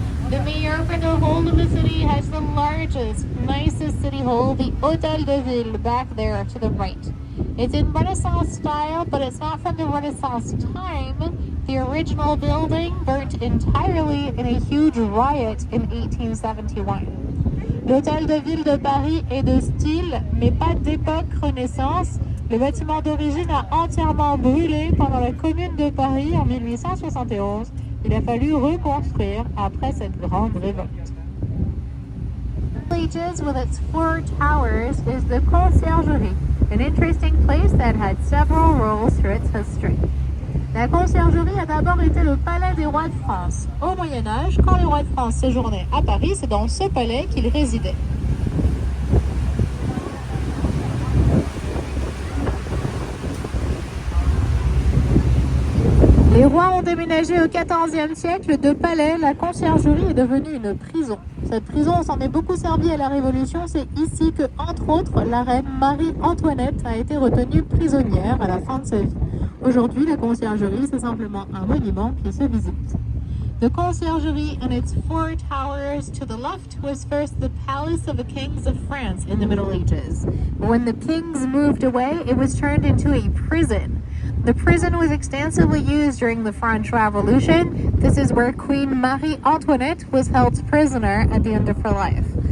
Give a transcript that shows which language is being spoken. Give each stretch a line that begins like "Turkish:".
English: The mayor for the whole of the city has the largest, nicest city hall, the Hôtel de Ville, back there to the right. It's in Renaissance style, but it's not from the Renaissance time. The original building burnt entirely in a huge riot in 1871.
French: L'Hôtel de Ville de Paris est de style, mais pas d'époque Renaissance. Le bâtiment d'origine a entièrement brûlé pendant la Commune de Paris en 1871. Il a fallu reconstruire après cette grande révolte.
English: Villages with its 4 towers is the Conciergerie, an interesting place that had several roles through its history.
French: La Conciergerie a d'abord été le palais des rois de France. Au Moyen-Âge, quand les rois de France séjournaient à Paris, c'est dans ce palais qu'ils résidaient. Les rois ont déménagé au XIVe siècle de palais. La Conciergerie est devenue une prison. Cette prison s'en est beaucoup servi à la Révolution. C'est ici que, entre autres, la reine Marie-Antoinette a été retenue prisonnière à la fin de sa vie. Aujourd'hui, la Conciergerie, c'est simplement un monument qui se visite.
English: The Conciergerie and its 4 towers to the left was first the palace of the kings of France in the Middle Ages. When the kings moved away, it was turned into a prison. The prison was extensively used during the French Revolution. This is where Queen Marie-Antoinette was held prisoner at the end of her life.